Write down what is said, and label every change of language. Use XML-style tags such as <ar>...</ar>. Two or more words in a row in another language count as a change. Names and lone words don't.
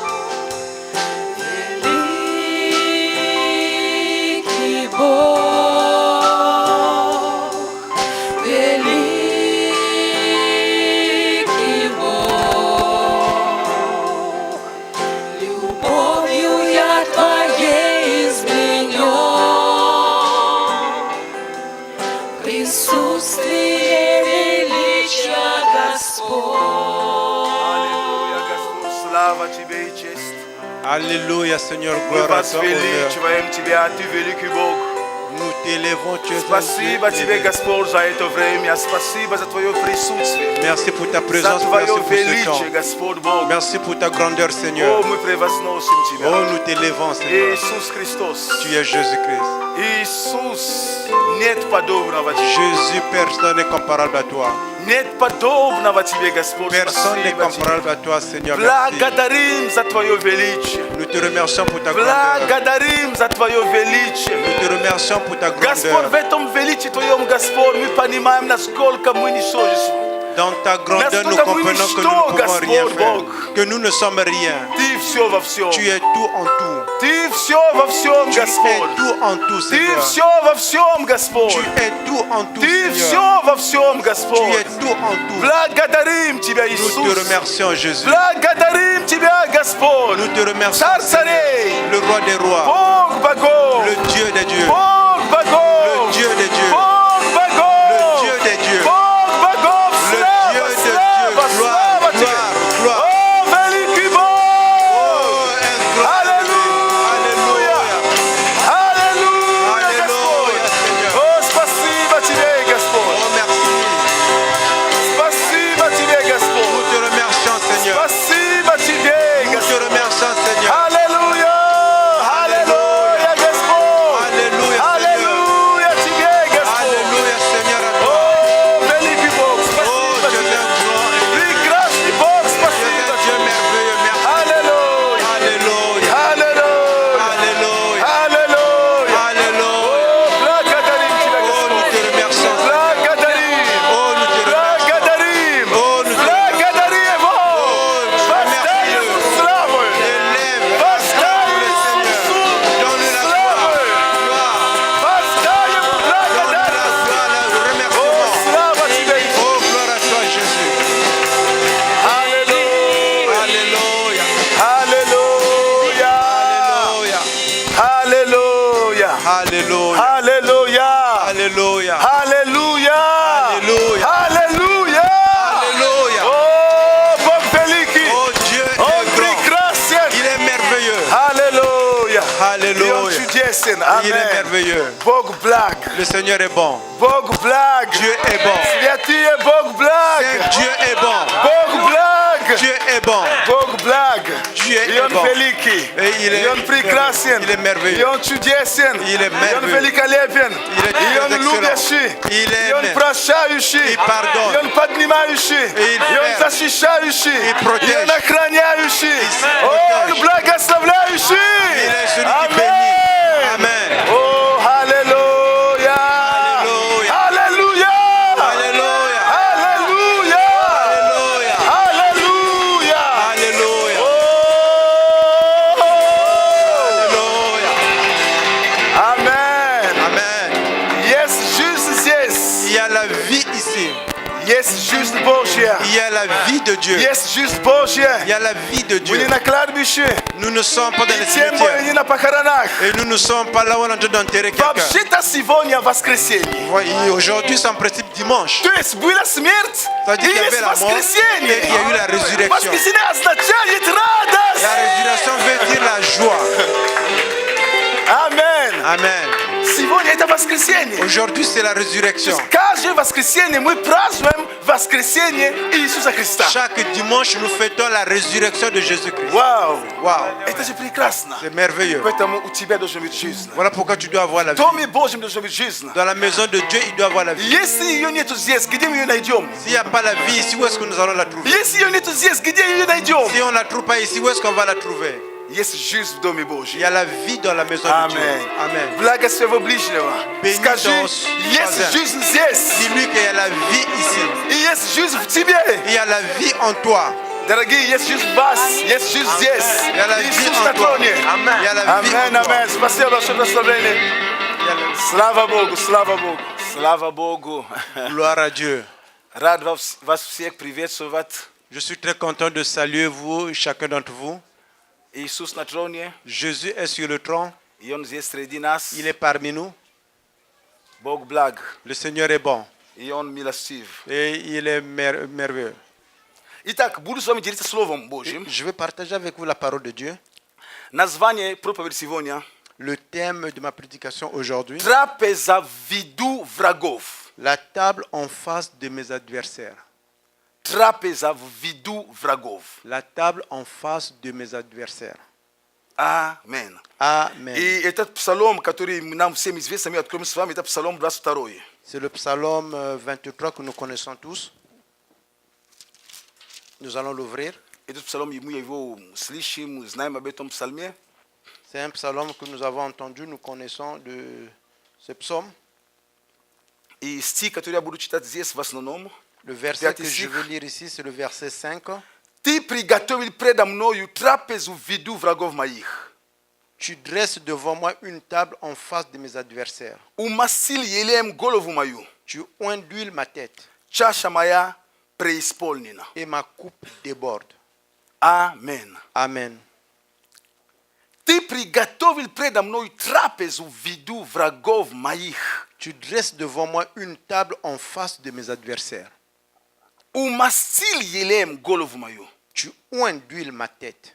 <ru>Великий Бог, великий Бог, любовью я Твоей изменен, присутствие величия Господь. Аллилуйя, Господь, слава Тебе и честь.</ru> <fr>Alléluia, Seigneur,</fr> <ru>Мы</ru> <fr>gloire à toi, honneur.</fr> <ru>возвеличиваем Тебя, Ты великий Бог.</ru> <fr>Nous t'élevons, tu es un</fr> <ru>Спасибо</ru> <fr>Dieu</fr> <ru>Тебе,</ru> <fr>élevé.</fr> <ru>Господь, за это время. Спасибо за Твое присутствие.</ru> <fr>Merci pour ta</fr> <ru>За</ru> <fr>présence, merci</fr> <ru>Твое</ru> <fr>pour ce temps.</fr> <ru>величие, Господь Бог.</ru> <fr>Merci pour ta grandeur,</fr> <ru>О,</ru> <fr>Seigneur.</fr> <ru>мы превозносим</ru> <fr>Oh,</fr> <ru>Тебя.</ru> <fr>nous t'élevons, Seigneur.</fr> <ru>Иисус Христос.</ru> <fr>Tu es Jésus-Christ.</fr> <ru>Иисус, нет подобного Тебе.</ru> <fr>Jésus, personne n'est comparable à toi.</fr> <ru>Нет подобного Тебе, Господь.</ru> <fr>Personne n'est</fr> <ru>Спасибо Тебе.</ru> <fr>comparable à toi, Seigneur. Merci.</fr> <ru>Благодарим за Твое величие.</ru> <fr>Nous te remercions pour ta grandeur.</fr> <ru>Благодарим за Твое величие.</ru> <fr>Nous te remercions pour ta</fr> <ru>Господь,</ru> <fr>grandeur.</fr> <ru>в этом величии Твоем, Господь, мы понимаем, насколько мы ничтожества.</ru> <fr>Dans ta grandeur, nous</fr> <ru>Насколько мы</ru> <fr>comprenons que nous</fr> <ru>ничто,</ru> <fr>ne pouvons rien</fr> <ru>Господь</ru> <fr>faire.</fr> <ru>Бог.</ru> <fr>Que nous ne sommes rien.</fr> <ru>Ты все во всем.</ru> <fr>Tu es tout en tout.</fr> <ru>Ты все во всем,</ru> <fr>Tu es</fr> <ru>Господь.</ru> <fr>tout en tout,</fr> <ru>Ты</ru> <fr>Seigneur.</fr> <ru>все во всем, Господь.</ru> <fr>Tu es tout en tout,</fr> <ru>Ты</ru> <fr>Seigneur.</fr> <ru>все во всем,</ru> <fr>Tu es</fr> <ru>Господь.</ru> <fr>tout en tout.</fr> <ru>Благодарим Тебя,</ru> <fr>Nous te</fr> <ru>Иисус.</ru> <fr>remercions, Jésus.</fr> <ru>Благодарим Тебя, Господь.</ru> <fr>Nous te remercions,</fr> <ru>Царь</ru> <fr>Seigneur,</fr> <ru>царей.</ru> <fr>le roi des rois,</fr> <ru>Бог богов.</ru> <fr>le Dieu des dieux,</fr> <ru>Бог богов.</ru> <fr>le Dieu des dieux,</fr> <ru>Бог богов.</ru> <fr>le Dieu des dieux,</fr> <ru>Бог богов.</ru> <fr>le</fr> <ru>Слава,</ru> <fr>Dieu des dieux.</fr> <ru>слава,</ru> <fr>Gloire,</fr> <ru>слава Тебе.</ru> <fr>gloire, gloire.</fr> <ru>О, великий Бог.</ru> <fr>Oh, incroyable.</fr> <ru>Аллилуйя. Аллилуйя, Аллилуйя, Господь.</ru> <fr>Seigneur.</fr> <ru>О, спасибо Тебе, Господь.</ru> <fr>Oh, merci.</fr> <ru>Спасибо Тебе,</ru> <fr>Nous</fr> <ru>Господь.</ru> <fr>te remercions, Seigneur.</fr> <ru>Спасибо Тебе,</ru> <fr>Nous te</fr> <ru>Господь.</ru> <fr>remercions, Seigneur.</fr> <ru>Аллилуйя. Аллилуйя, Господь.</ru> <fr>Alléluia, Seigneur.</fr> <ru>Аллилуйя Тебе, Господь.</ru> <fr>Alléluia, Seigneur, à</fr> <ru>О,</ru> <fr>toi.</fr> <ru>великий Бог,</ru> <fr>Oh,</fr> <ru>спасибо</ru> <fr>Dieu</fr> <ru>Тебе.</ru> <fr>grand et</fr> <ru>Прекрасный Бог,</ru> <fr>Dieu</fr> <ru>спасибо</ru> <fr>Dieu</fr> <ru>Тебе.</ru> <fr>merveilleux, merci.</fr> <ru>Аллилуйя.</ru> <fr>Alléluia,</fr> <ru>Аллилуйя.</ru> <fr>Alléluia,</fr> <ru>Аллилуйя.</ru> <fr>Alléluia.</fr> <ru>О, благодарим Тебя,</ru> <fr>Oh, nous</fr> <ru>Господь.</ru> <fr>te remercions.</fr> <ru>Благодарим.</ru> <fr>Oh, nous te remercions.</fr> <ru>Благодарим.</ru> <fr>Oh, nous te</fr> <ru>Благодарим Его. Воздай</ru> <fr>Dieu.</fr> <ru>Ему славу.</ru> <fr>Élève,</fr> <ru>Воздай</ru> <fr>le Seigneur.</fr> <ru>Иисусу</ru> <fr>Donne la</fr> <ru>славу.</ru> <fr>gloire,</fr> <ru>Воздай Ему</ru> <fr>donne la</fr> <ru>благодарность.</ru> <fr>gloire, le</fr> <ru>О,</ru> <fr>remerciement.</fr> <ru>слава Тебе, Иисус.</ru> <fr>Oh, gloire à toi, Jésus.</fr> <ru>Аллилуйя.</ru> <fr>Alléluia,</fr> <ru>Аллилуйя.</ru> <fr>Alléluia,</fr> <ru>Аллилуйя.</ru> <fr>Alléluia,</fr> <ru>Аллилуйя.</ru> <fr>Alléluia,</fr> <ru>Аллилуйя. Аллилуйя. Аллилуйя.</ru> <fr>Alléluia.</fr> <ru>О, Бог великий.</ru> <fr>Oh, Dieu</fr> <ru>Он</ru> <fr>est grand,</fr> <ru>прекрасен.</ru> <fr>il est merveilleux.</fr> <ru>Аллилуйя. И Он</ru> <fr>Alléluia.</fr> <ru>чудесен.</ru> <fr>Il est Il est merveilleux.</fr> <ru>Бог благ.</ru> <fr>Le Seigneur est bon.</fr> <ru>Бог благ.</ru> <fr>Dieu est bon.</fr> <ru>Святый Бог благ.</ru> <fr>Dieu est bon.</fr> <ru>Бог благ.</ru> <fr>Dieu est bon.</fr> <ru>Бог благ.</ru> <fr>Dieu</fr> <ru>И</ru> <fr>est</fr> <ru>Он</ru> <fr>bon.</fr> <ru>великий.</ru> <fr>Et</fr> <ru>И Он прекрасен.</ru> <fr>il est merveilleux.</fr> <ru>И Он чудесен.</ru> <fr>Il est</fr> <ru>И Он</ru> <fr>merveilleux.</fr> <ru>великолепен.</ru> <fr>Il est</fr> <ru>И Он</ru> <fr>très</fr> <ru>любящий.</ru> <fr>excellent. Il est</fr> <ru>И Он</ru> <fr>aimé.</fr> <ru>прощающий.</ru> <fr>Il pardonne.</fr> <ru>И Он поднимающий.</ru> <fr>Et il</fr> <ru>И Он</ru> <fr>fait.</fr> <ru>защищающий.</ru> <fr>Il protège.</fr> <ru>И Он охраняющий.</ru> <fr>Il</fr> <ru>Он</ru> <fr>protège.</fr> <ru>благословляющий.</ru> <fr>Il est celui qui bénit. Amen. Oh, Alléluia. Alléluia. Alléluia. Alléluia. Alléluia. Alléluia. Alléluia. Alléluia. Oh. Alléluia. Amen. Amen.</fr> <en>Yes, Jesus, yes.</en> <fr>Il y a la vie ici.</fr> <ru>Yes, juste Божья.</ru> <fr>Il y a la vie de Dieu.</fr> <ru>Есть жизнь Божья.</ru> <fr>Il y a la vie de</fr> <ru>Мы</ru> <fr>Dieu.</fr> <ru>не на кладбище,</ru> <fr>Nous ne sommes pas dans</fr> <ru>и</ru> <fr>les</fr> <ru>тем более</ru> <fr>cimetières.</fr> <ru>не на похоронах.</ru> <fr>Et nous ne sommes pas là où on est en train d'enterrer quelqu'un.</fr> <ru>Вообще-то сегодня воскресенье.</ru> <fr>Et aujourd'hui, c'est en principe dimanche.</fr> <ru>То есть была смерть,</ru> <fr>Ça</fr> <ru>и</ru> <fr>dit qu'il y avait</fr> <ru>есть</ru> <fr>la mort</fr> <ru>воскресенье.</ru> <fr>et qu'il y a eu la résurrection.</fr> <ru>Воскресенье означает радость.</ru> <fr>La résurrection veut dire la joie. Amen. Amen.</fr> <ru>Сегодня это воскресенье.</ru> <fr>Aujourd'hui, c'est la résurrection.</fr> <ru>Каждое воскресенье мы празднуем воскресенье Иисуса Христа.</ru> <fr>Chaque dimanche, nous fêtons la résurrection de Jésus-Christ.</fr> <ru>Вау.</ru> <fr>Waouh,</fr> <ru>Это же прекрасно.</ru> <fr>c'est merveilleux.</fr> <ru>Поэтому у тебя должна быть жизнь.</ru> <fr>Voilà pourquoi tu dois avoir la</fr> <ru>В</ru> <fr>vie.</fr> <ru>Доме Божьем должна быть жизнь.</ru> <fr>Dans la maison de Dieu, il doit avoir la vie.</fr> <ru>Если ее нету здесь, где мы ее найдем?</ru> <fr>S'il n'y a pas la vie ici, où est-ce que nous allons la trouver?</fr> <ru>Если ее нету здесь, где ее найдем?</ru> <fr>Si on ne la trouve pas ici, où est-ce qu'on va la trouver?</fr> <ru>Есть жизнь в Доме</ru> <fr>Il y</fr> <ru>Божьем.</ru> <fr>a la vie dans la maison de Dieu. Amen. Amen.</fr> <ru>Благослови своего ближнего.</ru> <fr>Bénis</fr> <ru>Скажи,</ru> <fr>ton</fr> <ru>есть</ru> <fr>voisin.</fr> <ru>жизнь здесь.</ru> <fr>Dis-lui qu'il y a la vie ici.</fr> <ru>И есть жизнь в тебе.</ru> <fr>Il y a la vie en toi.</fr> <ru>Дорогие, есть жизнь в вас. Есть жизнь здесь.</ru> <fr>Il y a la vie</fr> <ru>Иисус</ru> <fr>en</fr> <ru>на</ru> <fr>toi.</fr> <ru>троне.</ru> <fr>Il y a la vie</fr> <ru>Амен,</ru> <fr>en toi.</fr> <ru>амен. Спасибо большое благословение.</ru> <fr>Il y a la-</fr> <ru>Слава Богу, слава Богу. Слава Богу.</ru> <fr>Gloire à Dieu.</fr> <ru>Рад вас всех приветствовать.</ru> <fr>Je suis très content de saluer vous, chacun d'entre vous.</fr> <ru>Иисус на троне.</ru> <fr>Jésus est sur le trône.</fr> <ru>И Он здесь среди нас.</ru> <fr>Il est parmi nous.</fr> <ru>Бог благ.</ru> <fr>Le Seigneur est bon.</fr> <ru>И Он милостив.</ru> <fr>Et il est merveilleux.</fr> <ru>Итак, буду с вами делиться Словом Божьим.</ru> <fr>Je vais partager avec vous la parole de Dieu.</fr> <ru>Название проповеди сегодня</ru> <fr>Le thème de ma prédication aujourd'hui,</fr> <ru>«Трапеза в виду врагов».</ru> <fr>la table en face de mes adversaires.</fr> <ru>Трапеза в виду врагов.</ru> <fr>La table en face de mes adversaires.</fr> <ru>Амен.</ru> <fr>Amen.</fr> <ru>И этот псалом, который нам всем известен, мы откроем с вами, это псалом 22.</ru> <fr>C'est le psaume 23 que nous connaissons tous. Nous allons l'ouvrir.</fr> <ru>Этот псалом, мы его слышим, знаем об этом псалме.</ru> <fr>C'est un psaume que nous avons entendu, nous connaissons de ce psaume.</fr> <ru>И стих, который я буду читать здесь в основном.</ru> <fr>Le verset</fr> <ru>Пятый</ru> <fr>que je</fr> <ru>стих.</ru> <fr>veux lire ici, c'est le verset 5.</fr> <ru>«Ты приготовил предо мною трапезу в виду врагов моих.</ru> <fr>Tu dresses devant moi une table en face de mes adversaires.</fr> <ru>Умасил елеем голову мою.</ru> <fr>Tu oins d'huile ma tête</fr> <ru>Чаша моя преисполнена».</ru> <fr>et ma coupe déborde.</fr> <ru>Амен.</ru> <fr>Amen.</fr> <ru>Ты приготовил предо мной трапезу в виду врагов моих.</ru> <fr>Tu dresses devant moi une table en face de mes adversaires.</fr> <ru>Умастил елеем голову мою.</ru> <fr>Tu oins d'huile ma tête</fr>